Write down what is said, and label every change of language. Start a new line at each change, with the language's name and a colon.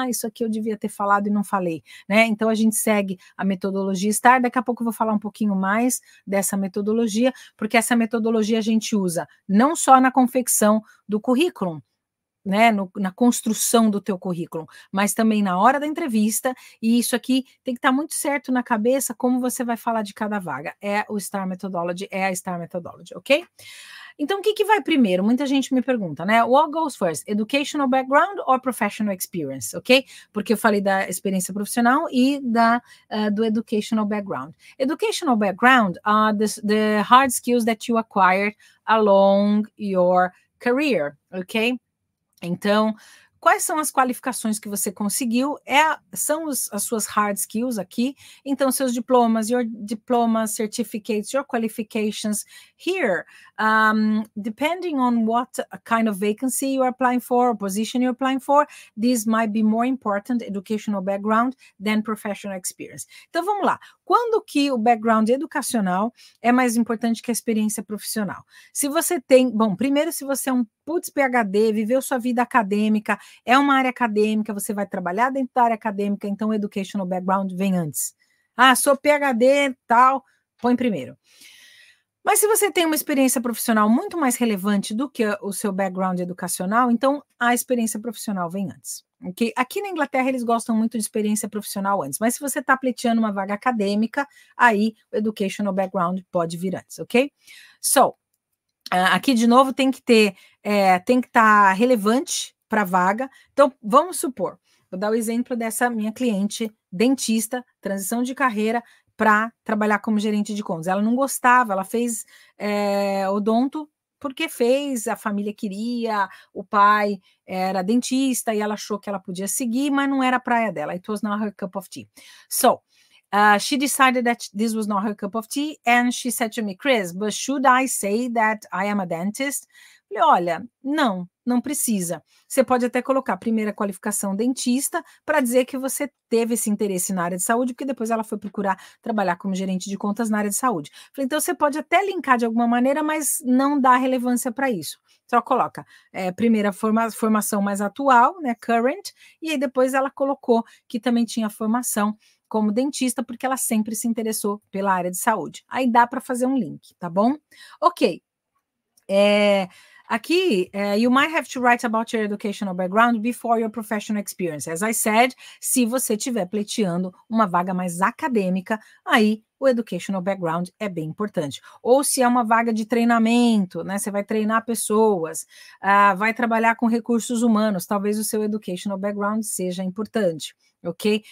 Portuguese: Isso aqui eu devia ter falado e não falei, né? Então a gente segue a metodologia STAR, daqui a pouco eu vou falar um pouquinho mais dessa metodologia, porque essa metodologia a gente usa não só na confecção do currículo, né, na construção do teu currículo, mas também na hora da entrevista, e isso aqui tem que estar muito certo na cabeça como você vai falar de cada vaga. É a STAR Methodology, ok? Então, o que vai primeiro? Muita gente me pergunta, né?
English: What goes first? Educational background or professional experience, ok?
Portuguese: Porque eu falei da experiência profissional e do educational background.
English: Educational background are the hard skills that you acquired along your career, ok?
Portuguese: Então, quais são as qualificações que você conseguiu, são as suas hard skills aqui, então seus diplomas,
English: your diplomas, certificates, your qualifications. Here, depending on what kind of vacancy you are applying for, or position you're applying for, this might be more important educational background than professional experience.
Portuguese: Então vamos lá, quando que o background educacional é mais importante que a experiência profissional? Se você tem, bom, primeiro se você é um PhD, viveu sua vida acadêmica, é uma área acadêmica, você vai trabalhar dentro da área acadêmica, então o educational background vem antes. Ah, sou PhD, tal, põe primeiro. Mas se você tem uma experiência profissional muito mais relevante do que o seu background educacional, então a experiência profissional vem antes. Okay? Aqui na Inglaterra eles gostam muito de experiência profissional antes, mas se você está pleiteando uma vaga acadêmica, aí o educational background pode vir antes, ok? So, aqui de novo tem que estar relevante para a vaga. Então, vamos supor, vou dar o exemplo dessa minha cliente, dentista, transição de carreira para trabalhar como gerente de contas. Ela não gostava, ela fez odonto porque fez, a família queria, o pai era dentista e ela achou que ela podia seguir, mas não era a praia dela.
English: It was not her cup of tea. So, she decided that this was not her cup of tea, and she said to me, Chris, but should I say that I am a dentist?
Portuguese: Falei, olha, não precisa. Você pode até colocar primeira qualificação dentista para dizer que você teve esse interesse na área de saúde, porque depois ela foi procurar trabalhar como gerente de contas na área de saúde. Falei, então você pode até linkar de alguma maneira, mas não dá relevância para isso. Só coloca primeira formação mais atual, né, current, e aí depois ela colocou que também tinha formação como dentista, porque ela sempre se interessou pela área de saúde. Aí dá para fazer um link, tá bom? Ok.
English: Aqui, you might have to write about your educational background before your professional experience. As I said,
Portuguese: se você estiver pleiteando uma vaga mais acadêmica, aí o educational background é bem importante. Ou se é uma vaga de treinamento, né? Você vai treinar pessoas, vai trabalhar com recursos humanos, talvez o seu educational background seja importante. Ok?